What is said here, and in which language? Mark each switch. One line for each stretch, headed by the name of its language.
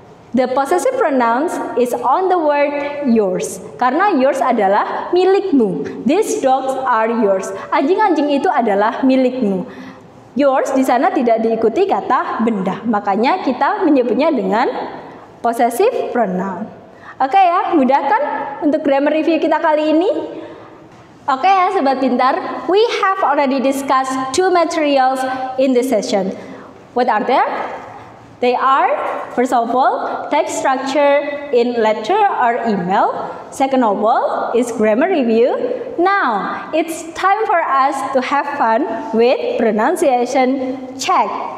English: The possessive pronouns is on the word yours.
Indonesian: Karena yours adalah milikmu.
English: These dogs are yours.
Indonesian: Anjing-anjing itu adalah milikmu. Yours di sana tidak diikuti kata benda. Makanya kita menyebutnya dengan possessive pronoun. Oke ya, mudah kan untuk grammar review kita kali ini? Oke ya
English: Sobat Pintar, we have already discussed 2 materials in this session. What are they? They are, first of all, text structure in letter or email. Second of all is grammar review. Now, it's time for us to have fun with pronunciation check.